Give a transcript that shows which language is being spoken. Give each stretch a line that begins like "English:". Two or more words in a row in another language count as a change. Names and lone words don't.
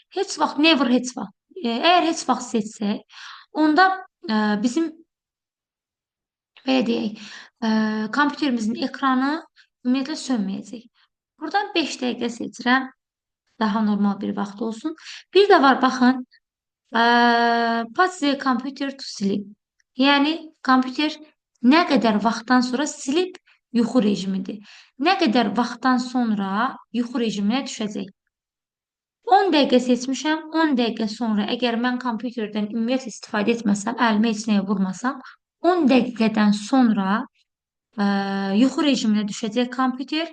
Azerbaijani: Heç vaxt, never heç vaxt. Əgər heç vaxt seçsək, onda bizim belə deyək, kompüterimizin ekranı ümumiyyətlə sönməyəcək. Buradan 5 dəqiqə seçirəm. Daha normal bir vaxt olsun. Bir də var, baxın,
English: put the computer to sleep.
Azerbaijani: Yəni, kompüter nə qədər vaxtdan sonra silib yuxu rejimidir. Nə qədər vaxtdan sonra yuxu rejiminə düşəcək. 10 dəqiqə seçmişəm. 10 dəqiqə sonra əgər mən kompüterdən ümumiyyətlə istifadə etməsəm, əlimə heç nəyə vurmasam, 10 dəqiqədən sonra yuxu rejiminə düşəcək kompüter.